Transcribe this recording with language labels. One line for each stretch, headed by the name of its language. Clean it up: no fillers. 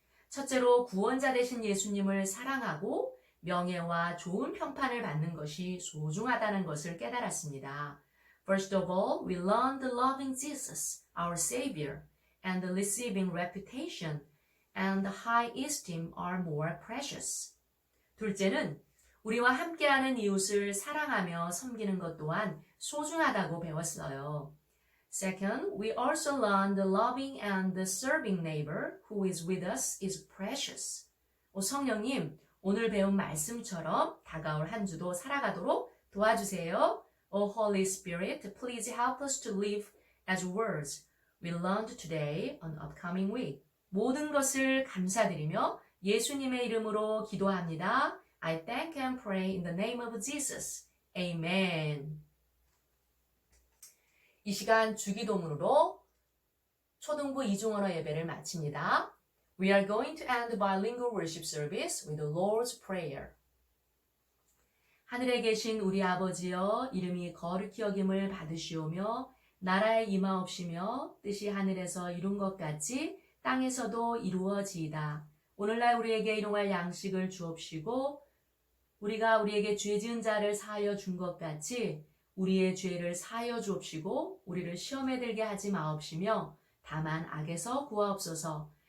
Korean: 첫째로 구원자 되신 예수님을 사랑하고 명예와 좋은 평판을 받는 것이 소중하다는 것을 깨달았습니다.
English: First of all, we learned loving Jesus, our Savior, and receiving reputation and high esteem are more precious.
Korean: 둘째는 우리와 함께하는 이웃을 사랑하며 섬기는 것 또한 소중하다고 배웠어요.
English: Second, we also learned the loving and the serving neighbor who is with us is precious.
Korean: 성령님, 오늘 배운 말씀처럼 다가올 한 주도 살아가도록 도와주세요.
English: O Holy Spirit, please help us to live as words we learned today on upcoming week.
Korean: 모든 것을 감사드리며 예수님의 이름으로 기도합니다.
English: I thank and pray in the name of Jesus. Amen.
Korean: 이 시간 주기도문으로 초등부 이중언어 예배를 마칩니다.
English: We are going to end the bilingual worship service with the Lord's Prayer.
Korean: 하늘에 계신 우리 아버지여, 이름이 거룩히 여김을 받으시오며 나라에 임하옵시며 뜻이 하늘에서 이룬 것 같이 땅에서도 이루어지이다. 오늘날 우리에게 일용할 양식을 주옵시고 우리가 우리에게 죄 지은 자를 사하여 준 것 같이 우리의 죄를 사하여 주옵시고 우리를 시험에 들게 하지 마옵시며 다만 악에서 구하옵소서.